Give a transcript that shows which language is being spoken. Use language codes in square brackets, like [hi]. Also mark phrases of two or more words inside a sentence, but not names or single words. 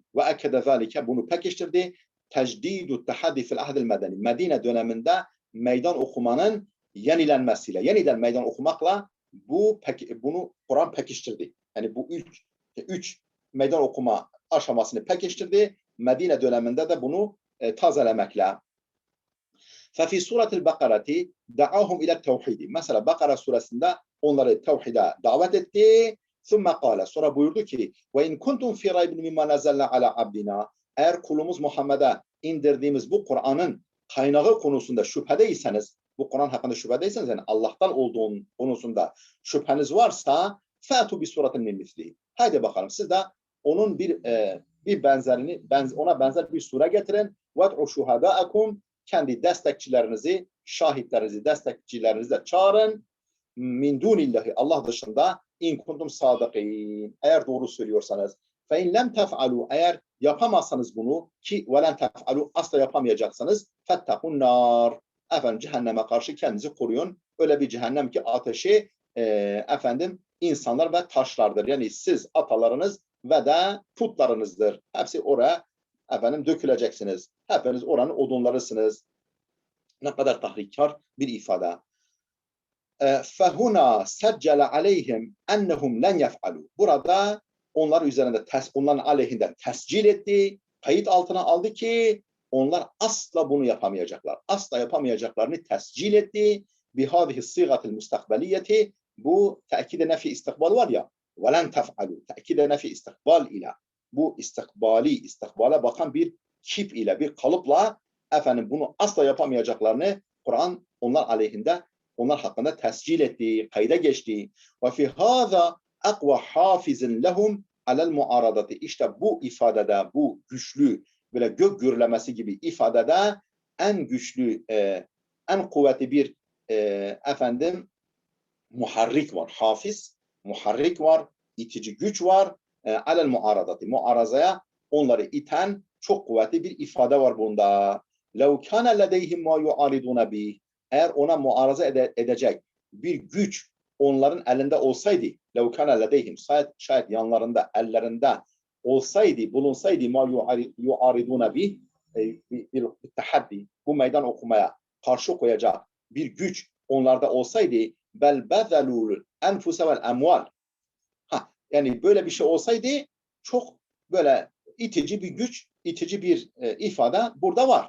[ar] وأكد ذلك, [tr] bunu pekiştirdi. [ar] تجديد التحدي في العهد المدني. [tr] Medine döneminde meydan okumanın yenilenmesiyle, yeniden meydan okumakla bunu Kur'an pekiştirdi. Yani bu üç meydan okuma aşamasını pekiştirdi. Medine döneminde de bunu tazelemekle. [ar] فَفِي سُورَةِ الْبَقَرَةِ دَعَاهُمْ اِلَى التَّوْحِيدِ. [tr] Mesela Bakara suresinde onları tevhide davet etti. [ar] ثُمَّ قَالَ, [tr] sonra buyurdu ki [ar] وَاِنْ كُنْتُمْ فِي رَيْبٍ مِمَّا نَزَّلْنَا عَلَى عَبْدِنَا, [tr] eğer kulumuz Muhammed'e indirdiğimiz bu Kur'an'ın kaynağı konusunda şüphedeyseniz, bu Kur'an hakkında şüphedeyseniz, yani Allah'tan olduğu konusunda şüpheniz varsa [ar] فَاتُوا بِسُورَةٍ مِنْ مِثْلِهِ, [tr] haydi bakalım siz de onun bir benzerini, ona benzer bir sure getirin. [ar] وَادْعُوا شُهَدَاءَكُمْ, [tr] kendi destekçilerinizi, şahitlerinizi, destekçilerinizi de çağırın. [ar] من دون الله, [tr] Allah dışında, [ar] إن كنتم صادقين, [tr] eğer doğru söylüyorsanız. [ar] فإن لم تفعلوا, [tr] eğer yapamazsanız bunu, ki [ar] ولم تفعلوا, [tr] asla yapamayacaksanız, [ar] فاتقوا النار, [tr] efendim cehenneme karşı kendinizi koruyun. Öyle bir cehennem ki ateşi efendim insanlar ve taşlardır. Yani siz, atalarınız ve de putlarınızdır. Hepsi oraya efendim döküleceksiniz. Hepiniz oranın odunlarısınız. Ne kadar tahrikkar bir ifade. [ar] فَهُنَا سَجَّلَ عَلَيْهِمْ اَنَّهُمْ لَنْ يَفْعَلُوا. [tr] Burada onların üzerinde, onların aleyhinde tescil etti, kayıt altına aldı ki onlar asla bunu yapamayacaklar. Asla yapamayacaklarını tescil etti. [ar] بِهَذِهِ الصِّيغَةِ الْمُسْتَقْبَلِيَّةِ, [tr] bu tekide nefi istikbal var ya, [ar] وَلَنْ تَفْعَلُوا [tr] Tekide nefi istikbal ile, bu istikbale bakan bir kip ile, bir kalıpla efendim bunu asla yapamayacaklarını Kur'an onlar aleyhinde, onlar hakkında tescil etti, kayda geçti. [ar] وَفِي هَذَا اَقْوَ حَافِزٍ لَهُمْ عَلَى الْمُعَارَضَةِ [tr] İşte bu ifadede, bu güçlü, böyle gök gürlemesi gibi ifadede en güçlü, en kuvvetli bir efendim muharrik var. Hafiz, muharrik var, itici güç var. [ar] على المعارضة. [tr] Muarazaya onları iten çok kuvvetli bir ifade var bunda. [ar] لَوْ كَانَ لَدَيْهِمْ مَا يُعَارِضُونَ بِهِ [tr] Eğer ona muaraza edecek bir güç onların elinde olsaydı, [ar] لَوْ كَانَ لَدَيْهِمْ [tr] şayet yanlarında, ellerinde olsaydı, bulunsaydı [ar] مَا يُعَارِضُونَ بِهِ [tr] bir tahaddi, bu meydan okumaya karşı koyacak bir güç onlarda olsaydı [ar] بل بذلوا الأنفس والأموال. [tr] Yani böyle bir şey olsaydı çok böyle itici bir güç, itici bir ifade burada var.